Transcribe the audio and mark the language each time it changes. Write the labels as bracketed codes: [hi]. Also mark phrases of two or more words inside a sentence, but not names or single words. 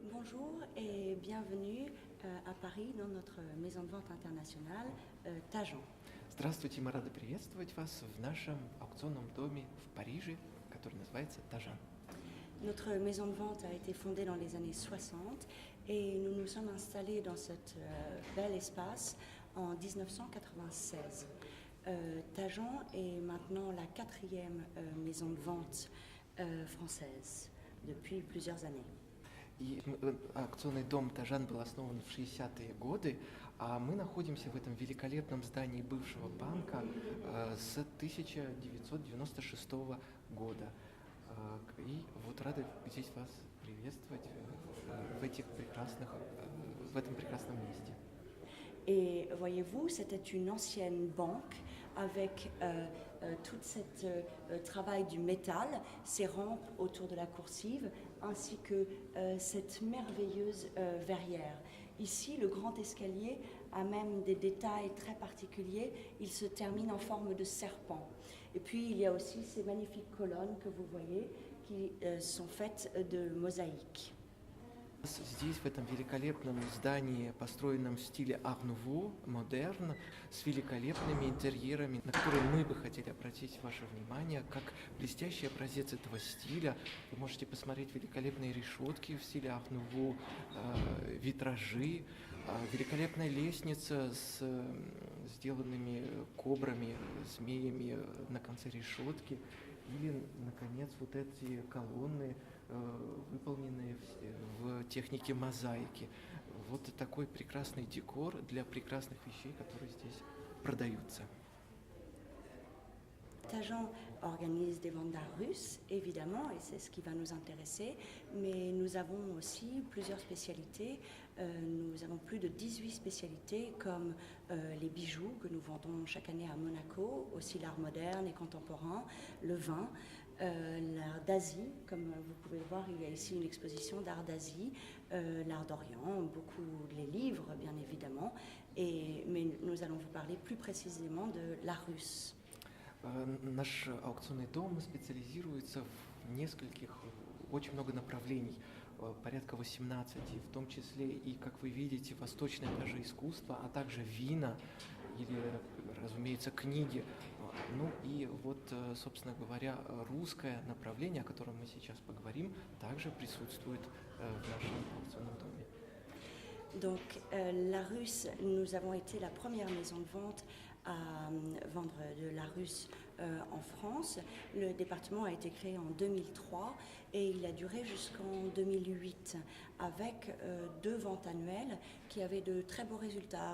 [fr] Bonjour et bienvenue à Paris dans notre maison de vente internationale Tajan. [ru] Здравствуйте, мы рады приветствовать вас в нашем аукционном доме в Париже, который называется Tajan. [fr] Notre maison de vente a été fondée dans les années 60 et nous nous sommes installés dans cet bel espace en 1996. Tajan est maintenant la 4e maison de vente française depuis plusieurs années. [ru] И аукционный дом Tajan был основан в 60-е годы, а мы находимся в этом великолепном здании бывшего банка с 1996 года. И вот рады здесь вас приветствовать в этом прекрасном месте. [fr] Et voyez-vous, c'était une ancienne banque avec tout ce travail du métal, ces rampes autour de la coursive, ainsi que cette merveilleuse verrière. Ici, le grand escalier a même des détails très particuliers. Il se termine en forme de serpent. Et puis, il y a aussi ces magnifiques colonnes que vous voyez qui sont faites de mosaïques. [ru] Здесь, в этом великолепном здании, построенном в стиле [fr] Art Nouveau, [ru] модерн, с великолепными интерьерами, на которые мы бы хотели обратить ваше внимание, как блестящий образец этого стиля. Вы можете посмотреть великолепные решетки в стиле [fr] Art Nouveau, [ru] витражи, великолепная лестница с сделанными кобрами, змеями на конце решетки, или, наконец, вот эти колонны, выполненные в технике мозаики. Вот такой прекрасный декор для прекрасных вещей, которые здесь продаются. [fr] Tajan organise des ventes d'art russe, évidemment, et c'est ce qui va nous intéresser, mais nous avons aussi plusieurs spécialités. Nous avons plus de 18 spécialités comme les bijoux que nous vendons chaque année à Monaco, aussi l'art moderne et contemporain, le vin, l'art d'Asie, comme vous pouvez le voir, il y a ici une exposition d'art d'Asie, l'art d'Orient, beaucoup les livres bien évidemment, mais nous allons vous parler plus précisément de l'art russe. [ru] Наш аукционный дом специализируется в нескольких, очень много направлений, порядка 18, в том числе и, как вы видите, восточное даже искусство, а также вина или, разумеется, книги. Ну и вот, собственно говоря, русское направление, о котором мы сейчас поговорим, также присутствует в нашем аукционном доме. [fr] Donc, la russe, nous avons été la première maison de vente à vendre de la russe en France. Le département a été créé en 2003 et il a duré jusqu'en 2008 avec 2 ventes annuelles qui avaient de très beaux résultats.